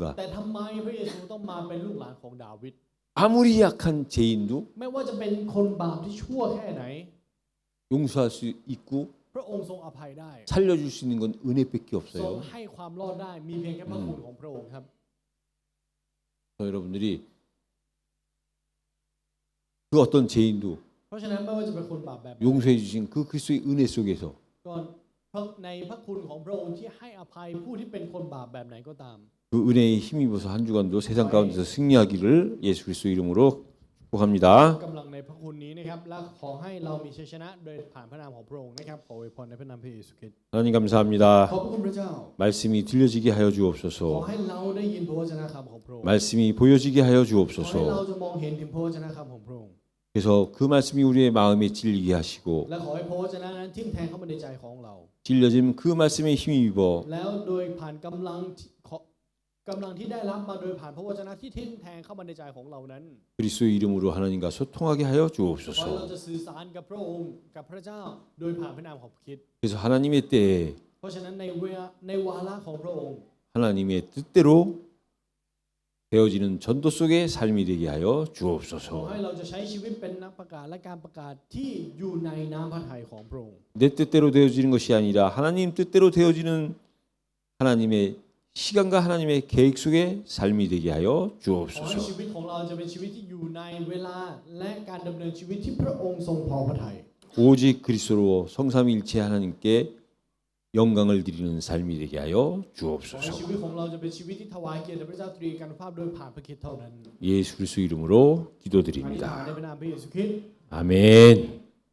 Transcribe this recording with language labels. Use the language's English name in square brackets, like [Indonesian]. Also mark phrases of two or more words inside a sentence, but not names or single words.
[Thai] แต่ทำไมพระเยซูต้องมาเป็นลูกหลานของดาวิด [Korean] 아무리 약한 죄인도 [Thai] ไม่ว่าจะเป็นคนบาปที่ชั่วแค่ไหน [Korean] 용서할 수 있고 [Thai] พระองค์ทรงอภัยได้ [Korean] 살려줄 수 있는 건 은혜밖에 [Thai] ทรง [Korean] 없어요. [Thai] ให้ความรอดได้มีเพียงแค่พระคุณของพระองค์ครับ [Korean] 그래서 여러분들이 그 어떤 죄인도 [Thai] เพราะฉะนั้นไม่ว่าจะเป็นคนบาปแบบไหน [Korean] 용서해 주신 그 그리스도의 은혜 속에서 [Thai] ก่อนในพระคุณของพระองค์ที่ให้อภัยผู้ที่เป็นคนบาปแบบไหนก็ตาม [Korean] 그 은혜에 힘입어서 한 주간도 세상 가운데서 승리하기를 예수 그리스도 이름으로 축복합니다. [Thai] กำลังในพระคุณนี้นะครับและขอให้เรามีชัยชนะโดยผ่านพระนามของพระองค์นะครับขออวยพรในพระนามพระเยซูคริสต์ [Korean] 하나님 감사합니다. [Thai] ขอบพระคุณพระเจ้า [Korean] 말씀이 들려지게 하여 [Thai] ขอ [Korean] 주옵소서. [Thai] ให้เราได้ยินพระวจนะคำของพระองค์ [Korean] 말씀이 보여지게 하여 [Thai] ขอให้เรา [Korean] 주옵소서. [Thai] จะมองเห็นถึงพระวจนะคำของพระองค์ [Korean] 그래서 그 말씀이 우리의 마음에 찔리게 하시고 [Thai] และขอให้พระวจนะนั้นทิ่มแทงเข้ามาในใจของเรา [Korean] 찔려진 그 말씀에 힘입어 [Thai] แล้วโดยผ่านกำลังที่ได้รับมาโดยผ่านพระวจนะที่ทิ่มแทงเข้ามาในใจของเรานั้น [Korean] 그리스도의 이름으로 하나님과 소통하게 하여 [Thai] ขอให้เรา [Korean] 주옵소서. [Thai] จะสื่อสารกับพระองค์กับพระเจ้าโดยผ่านพระนามของพระคริสต์ [Korean] 그래서 하나님의 때에 [Thai] เพราะฉะนั้นในวาระของพระองค์ [Korean] 하나님의 뜻대로 되어지는 전도 속의 삶이 되게 하여 [Thai] ขอ [Korean] 주옵소서. [Thai] ให้เราจะใช้ชีวิตเป็นนักประกาศและการประกาศที่อยู่ในน้ำพระทัยของพระองค์ [Korean] 내 뜻대로 되어지는 것이 아니라 하나님 뜻대로 되어지는 하나님의 시간과 하나님의 계획 속의 삶이 되게 하여 [Thai] ขอให้ [Korean] 주옵소서. [Thai] ชีวิตของเราจะเป็นชีวิตที่อยู่ในเวลาและการดำเนินชีวิตที่พระองค์ทรงพอพระทัย [Korean] 오직 그리스도로 성삼일체 하나님께 영광을 드리는 삶이 되게 하여 [Thai] ขอให้ [Korean] 주옵소서. [Thai] ชีวิตของเราจะเป็นชีวิตที่ถวายเกียรติแด่พระเจ้าตรีกันภาพโดยผ่านพระคริสต์เท่านั้น [Korean] 예수 그리스도 이름으로 [Thai] อธิษฐาน [Korean] 기도드립니다. [Thai] ในพระนามพระเยซูคริสต์ [Korean] 아멘.